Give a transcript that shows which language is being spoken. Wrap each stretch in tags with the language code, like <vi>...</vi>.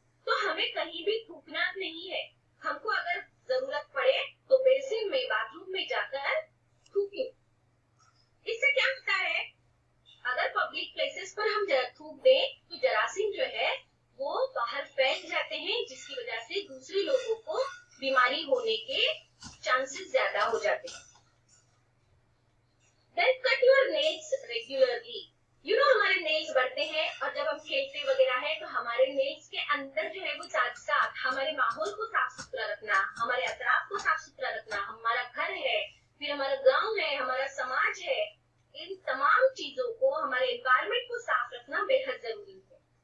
<hi>तो हमें कहीं भी थूकना नहीं है। हमको अगर जरूरत पड़े तो बेसिन में, बाथरूम में जाकर थूके। इससे क्या होता है, अगर पब्लिक प्लेसेस पर हम थूक दें तो जरासीम जो है वो बाहर फैल जाते हैं, जिसकी वजह से दूसरे लोगों को बीमारी होने के चांसेस ज्यादा हो जाते हैं।</hi> <en>Then cut your nails regularly. You know,</en> <hi>हमारे नेल्स बढ़ते हैं और जब हम खेलते वगैरह है तो हमारे नेल्स के अंदर जो है वो साथ साथ हमारे माहौल को साफ सुथरा रखना, हमारे अतराफ को साफ सुथरा रखना, हमारा घर है, फिर हमारा गांव है, हमारा समाज है, इन तमाम चीजों को, हमारे एनवायरमेंट को साफ रखना बेहद जरूरी है।</hi>